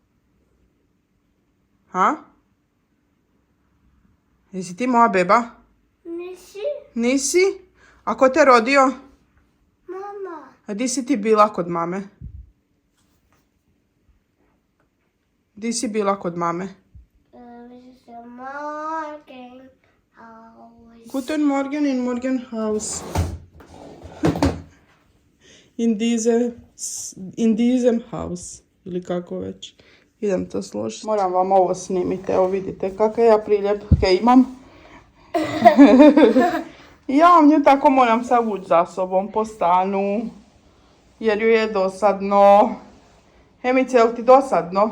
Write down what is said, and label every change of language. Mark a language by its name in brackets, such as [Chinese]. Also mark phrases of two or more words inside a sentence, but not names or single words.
[Croatian] Ha? Jesi ti moja beba? Nisi? Nisi? A ko te rodio? Mama. A di si ti bila kod mame? Di si bila kod mame? [German] Guten Morgen in Morgenhaus. In diesem Haus. [Croatian] Ili kako već. Idem to složiti. Moram vam ovo snimiti. Evo vidite kakve ja priljepke imam. Ja nju tako moram sad vući za sobom po stanu. Jer ju je dosadno. Emice, je li ti dosadno?